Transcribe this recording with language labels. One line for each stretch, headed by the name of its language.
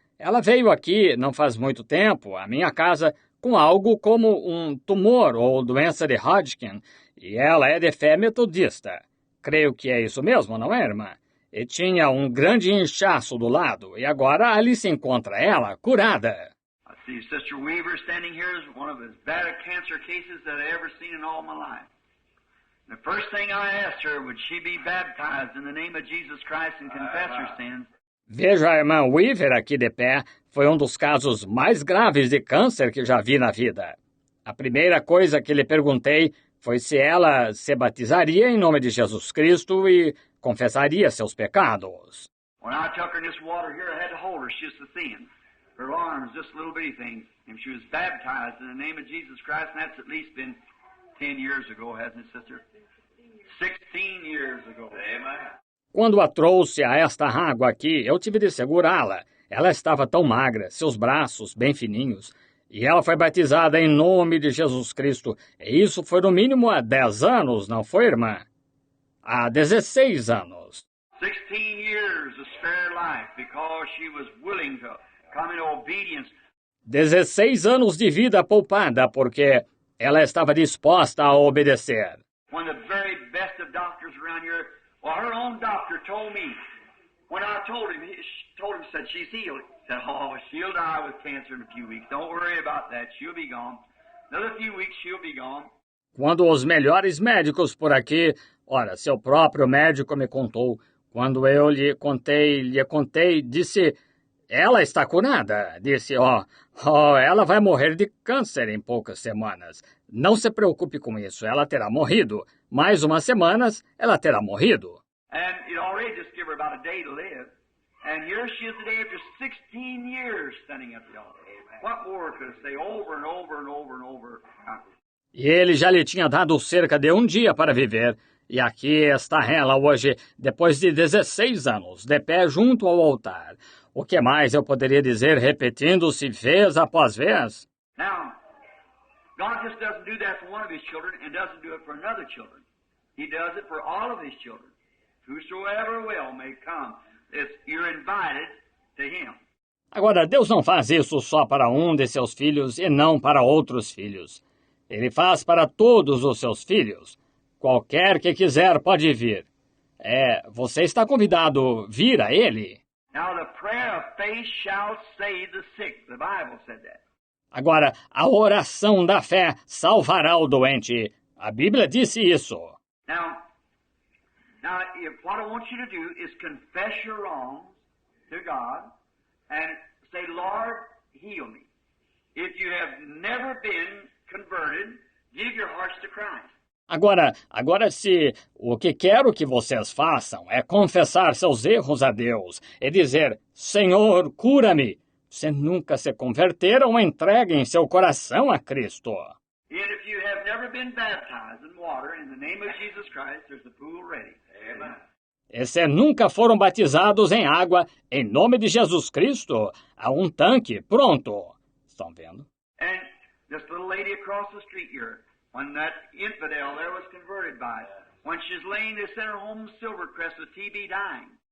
Portuguese: Ela veio aqui não faz muito tempo, à minha casa, com algo como um tumor ou doença de Hodgkin, e ela é de fé metodista. Creio que é isso mesmo, não é, irmã? E tinha um grande inchaço do lado, e agora ali se encontra ela, curada.
English: I see Sister Weaver standing here is one of as bad a cancer cases that I ever seen in all my life. The first thing I asked her, would she be baptized in the name of Jesus Christ and confess her sins?
Portuguese: Veja a irmã Weaver aqui de pé, foi um dos casos mais graves de câncer que já vi na vida. A primeira coisa que lhe perguntei foi se ela se batizaria em nome de Jesus Cristo e confessaria seus pecados.
English: When I took her in this water here, I had to hold her. She was so thin. Her arms, just little bitty things. And she was baptized in the name of Jesus Christ, and that's at least been 10 years ago, hasn't it, sister? 16 years ago. Amen.
Portuguese: Quando a trouxe a esta água aqui, eu tive de segurá-la. Ela estava tão magra, seus braços bem fininhos. E ela foi batizada em nome de Jesus Cristo. E isso foi no mínimo há 10 anos, não foi, irmã? Há 16 anos.
English: 16 years of spare life because she was willing to come in obedience.
Portuguese: 16 anos de vida poupada porque ela estava disposta a obedecer.
English: When the very best of doctors around here, well, her own doctor told me, when I told him, said she's healed. He said, oh, she'll die with cancer in a few weeks. Don't worry about that. She'll be gone. Another few weeks, she'll be gone.
Portuguese: Quando os melhores médicos por aqui, ora, seu próprio médico me contou, quando eu lhe contei, disse, ela está curada. Disse, ela vai morrer de câncer em poucas semanas. Não se preocupe com isso, ela terá morrido. Mais umas semanas, ela terá morrido.
English: And it already just give her about a day to live. And here she is today after 16 years standing up the altar. What more could I say over and over and over and over?
Portuguese: E ele já lhe tinha dado cerca de um dia para viver. E aqui está ela hoje, depois de 16 anos, de pé junto ao altar. O que mais eu poderia dizer repetindo-se vez após vez?
English: Now, God just doesn't do that for one of His children and doesn't do it for another children. He does it for all of His children. Whosoever will may come. You're invited to Him.
Portuguese: Agora, Deus não faz isso só para um de seus filhos e não para outros filhos. Ele faz para todos os seus filhos. Qualquer que quiser pode vir. Você está convidado a vir a Ele.
English: Now the prayer of faith shall save the sick. The Bible said that.
Portuguese: Agora, a oração da fé salvará o doente. A Bíblia disse isso.
English: Now, what I want you to do is confess your wrongs to God and say, Lord, heal me. If you have never been converted, give your hearts to Christ.
Portuguese: Agora, se o que quero que vocês façam é confessar seus erros a Deus e dizer, Senhor, cura-me. Se nunca se converteram, entreguem seu coração a Cristo.
English: And if you have never been baptized in water, in the name of Jesus Christ, there's a pool ready. Amen.
Portuguese: E se nunca foram batizados em água, em nome de Jesus Cristo, há um tanque pronto. Estão vendo?
English: And this little lady across the street here, when that infidel there was converted by it, when she's laying, they sent her home Silvercrest with TB dying.